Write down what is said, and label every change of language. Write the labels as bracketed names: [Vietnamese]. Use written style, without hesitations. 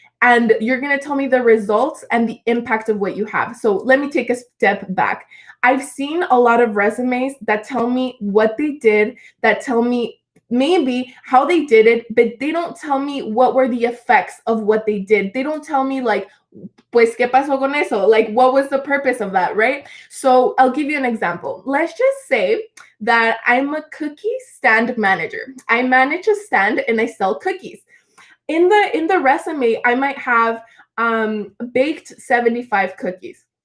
[English] And you're going to tell me the results and the impact of what you have. So let me take a step back. I've seen a lot of resumes that tell me what they did, that tell me maybe how they did it, but they don't tell me what were the effects of what they did. They don't tell me, like, [Spanish] pues, ¿qué pasó con eso? [English] Like, what was the purpose of that, right? So I'll give you an example. Let's just say that I'm a cookie stand manager. I manage a stand and I sell cookies. In the resume, I might have baked 75 cookies.